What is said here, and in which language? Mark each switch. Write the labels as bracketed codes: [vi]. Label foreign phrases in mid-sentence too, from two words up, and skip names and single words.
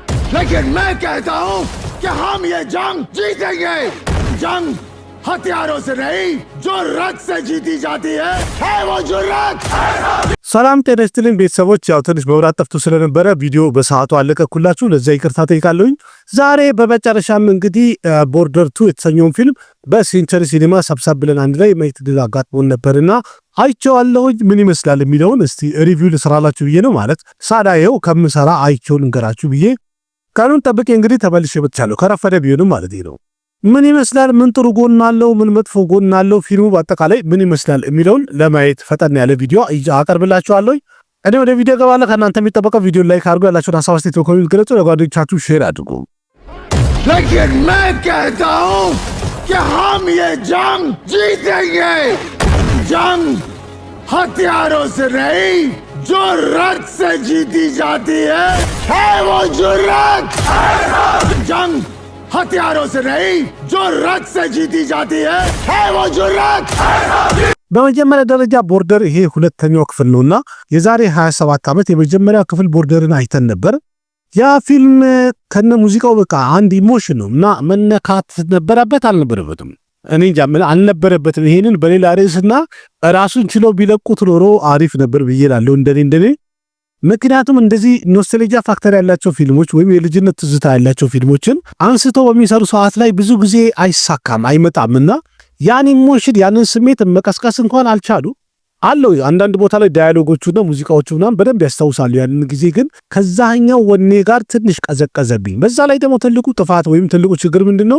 [hi] लेकिन मैं कहता हूं कि हम ये जंग जीतेंगे। जंग हथियारों से नहीं, जो रक्त से जीती जाती है वो जुर्रत। [am] ሰላም ጤና ይስጥልኝ ቤተሰቦች። ያው ትንሽ መብራት ጠፍቶ ስለነበረ ቪዲዮ በሰዓቱ አለቀኩላችሁ፣ ለዛ ይቅርታ ጠይቃለሁኝ። ዛሬ በመጨረሻም እንግዲህ ቦርደር 2 የተሰኘውን ፊልም በሴንቸሪ ሲኒማ ሰብሰብ ብለን አንድ ላይ ማየት ድል አጋጥሞን ነበርና አይቼዋለሁኝ። ምን ይመስላል የሚለውን እስቲ ሪቪው ልሰራላችሁ ብዬ ነው ማለት ሳላየው ከምሰራ አይቼው ልንገራችሁ ብዬ ቀኑን ጠብቄ እንግዲህ ተመልሼ መጥቻለሁ። ከረፈደ ቢሆንም ማለት ነው። ምን ይመስላል፣ ምን ጥሩ ጎን አለው፣ ምን መጥፎ ጎን አለው፣ ፊልሙ በአጠቃላይ ምን ይመስላል የሚለውን ለማየት ፈጠን ያለ ቪዲዮ አቀርብላችኋለሁ። እኔ ወደ ቪዲዮ ገባለሁ። ከእናንተ የሚጠበቀው ቪዲዮ ላይክ አድርጉ፣ ያላችሁን ሀሳብ አስተያየት በኮሜንት ገለጹ፣ ለጓደኞቻችሁ ሼር አድርጉ። [hi] लेकिन मैं कहता हूं कि हम ये जंग जीतेंगे। जंग हथियारों से नहीं, जो रक्त से जीती जाती है वो जुर्रत। जंग हथियारों से नहीं, जो रक्त से जीती जाती है वो जुर्रत। [am] በመጀመሪያ ደረጃ ቦርደር ይሄ ሁለተኛው ክፍል ነውና የዛሬ 27 ዓመት የመጀመሪያው ክፍል ቦርደርን አይተን ነበር። ያ ፊልም ከነ ሙዚቃው በቃ አንድ ኢሞሽን ነውና መነካት ነበረበት አልነበረበትም? እኔ እንጃ አልነበረበትም። ይሄንን በሌላ ርዕስና ራሱን ችለው ቢለቁት ኖሮ አሪፍ ነበር ብዬ እላለሁ እንደኔ። ምክንያቱም እንደዚህ [en] nostalgia factor [am] ያላቸው ፊልሞች ወይም የልጅነት ትዝታ ያላቸው ፊልሞችን አንስቶ በሚሰሩ ሰዓት ላይ ብዙ ጊዜ አይሳካም አይመጣምና ያን ኢሞሽን ያንን ስሜት መቀስቀስ እንኳን አልቻሉ አለው። አንዳንድ ቦታ ላይ ዳያሎጎቹና ሙዚቃዎቹና በደንብ ያስታውሳሉ። ያንን ጊዜ ግን ከዛኛው ወኔ ጋር ትንሽ ቀዘቀዘብኝ። በዛ ላይ ደግሞ ትልቁ ጥፋት ወይም ትልቁ ችግር ምንድነው?